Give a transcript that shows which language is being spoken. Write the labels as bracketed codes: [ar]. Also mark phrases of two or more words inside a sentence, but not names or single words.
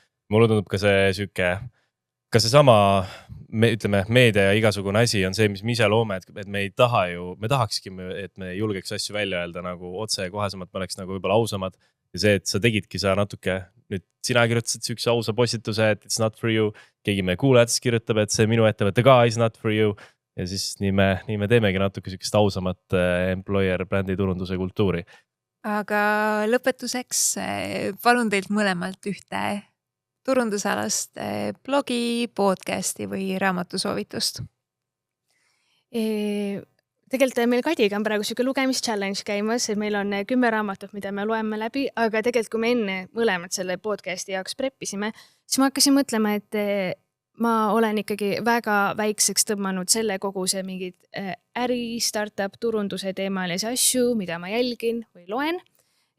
[et] Mulle tundub ka see süke, ka see sama, ütleme, meedia ja igasugune asi on see, mis me ise loome, et me ei taha ju, me tahakski, et me julgeks asju välja öelda nagu otse ja kohesemalt, me oleks nagu võib-olla ausamad. Ja see, et sa tegidki sa natuke, nüüd sina kirjutasid sükse ausa postituse, et [en] it's not for you. [et] Keegi meie kuulajatest kirjutab, et see minu ettevõte ka [en] is not for you. [et] Ja siis nii me teemegi natuke sükest ausamat employer brändi turunduse kultuuri. Aga lõpetuseks palun teilt mõlemalt ühte turundusalast blogi, podcasti või raamatusoovitust. Tegelikult meil Kadiga on praegu siuke lugemischallenge käimas, et meil on 10 raamatut, mida me loeme läbi, aga tegelikult kui me enne mõlemad selle podcasti jaoks preppisime, siis ma hakkasin mõtlema, et ma olen ikkagi väga väikseks tõmmanud selle kogu see mingid äri, startup, turunduse teemalisi asju, mida ma jälgin või loen.